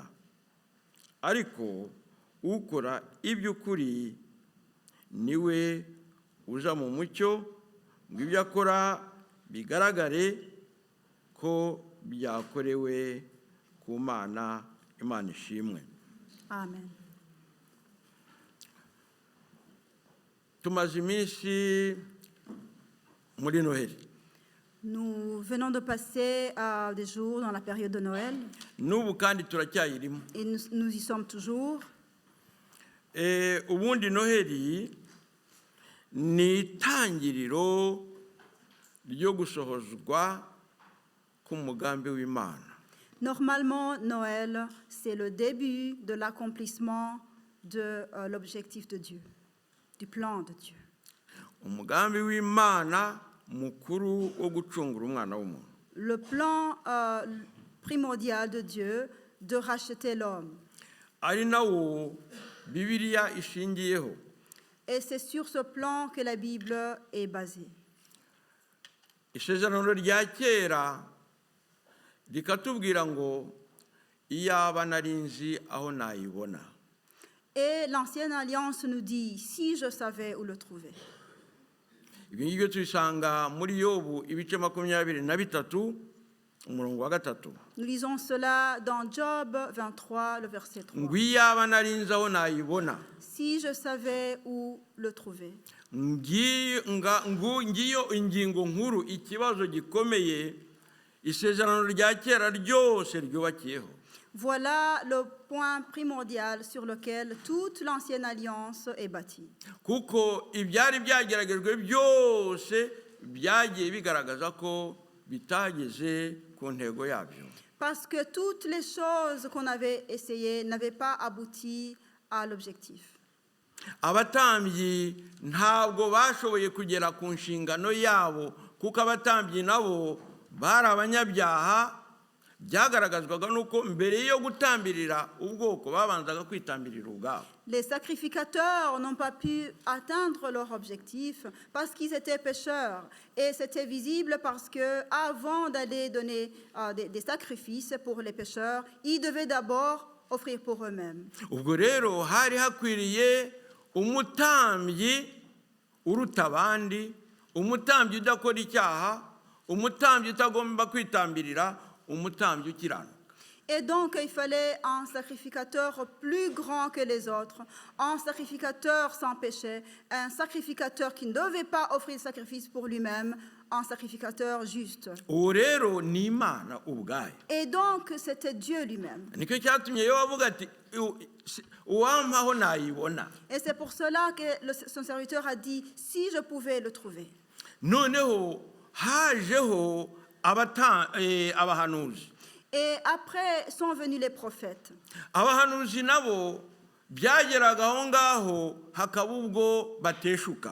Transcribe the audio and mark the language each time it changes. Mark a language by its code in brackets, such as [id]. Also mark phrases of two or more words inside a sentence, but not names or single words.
[rw] Ariko ukora iby'ukuri niwe uza mu mucyo, ngo ibyo akora bigaragare ko byakorewe ku Mana. Imana ishimwe. Amen. Tumaze iminsi muri Noheli. [fr] Nous venons de passer des jours dans la période de Noël. [rw] N'ubu kandi turacyayirimo. [fr] Et nous y sommes toujours. [rw] Ubundi Noheli ni itangiriro ryo gusohozwa k'umugambi w'Imana. [fr] Normalement, Noël, c'est le début de l'accomplissement de l'objectif de Dieu, du plan de Dieu. [rw] Umugambi w'Imana mukuru wo gucungura umwana w'umuntu. [fr] Le plan primordial de Dieu de racheter l'homme. [rw] Ari nawo bibiliya ishingiyeho. [fr] Et c'est sur ce plan que la Bible est basée. [rw] Isezerano rya kera rikatubwira ngo iyaba nari nzi aho nayibona. [fr] Et l'Ancienne Alliance nous dit, si je savais où le trouver. [rw] Ibi ngibyo tubisanga muri Yobu ibice 23 umurongo wa 3. [fr] Nous lisons cela dans Job 23, le verset 3. [rw] Ngo iyaba nari nzi aho nayibona. [fr] Si je savais où le trouver. [rw] Ngiyo ingingo nkuru, ikibazo gikomeye isezerano rya kera ryose ryubakiyeho. [fr] Voilà le point primordial sur lequel toute l'Ancienne Alliance est bâtie. [rw] Kuko ibyari byageragejwe byose byagiye bigaragaza ko bitageze ku ntego yabyo. [fr] Parce que toutes les choses qu'on avait essayées n'avaient pas abouti à l'objectif. [rw] Abatambyi ntabwo bashoboye kugera ku nshingano yabo, kuko abatambyi nabo bari abanyabyaha. Byagaragazwaga nuko mbere yo gutambirira ubwoko babanzaga kwitambirira ubwabo. [fr] Les sacrificateurs n'ont pas pu atteindre leur objectif parce qu'ils étaient pécheurs. Et c'était visible parce que avant d'aller donner des sacrifices pour les pécheurs, ils devaient d'abord offrir pour eux-mêmes. [rw] Ubwo rero hari hakwiriye umutambyi uruta abandi, umutambyi udakora icyaha, umutambyi utagomba kwitambirira, umutambyi ukiranuka. [fr] Et donc, il fallait un sacrificateur plus grand que les autres, un sacrificateur sans péché, un sacrificateur qui ne devait pas offrir de sacrifice pour lui-même, un sacrificateur juste. [rw] Uwo rero ni Imana ubwayo. [fr] Et donc, c'était Dieu lui-même. [rw] Nicyo cyatumye Yobu avuga ati uwampaho nayibona. [fr] Et c'est pour cela que son serviteur a dit, si je pouvais le trouver. [rw] Noneho hajeho abahanuzi. [fr] Et après sont venus les prophètes. [rw] Abahanuzi nabo byageraga aho ngaho hakaba ubwo bateshuka.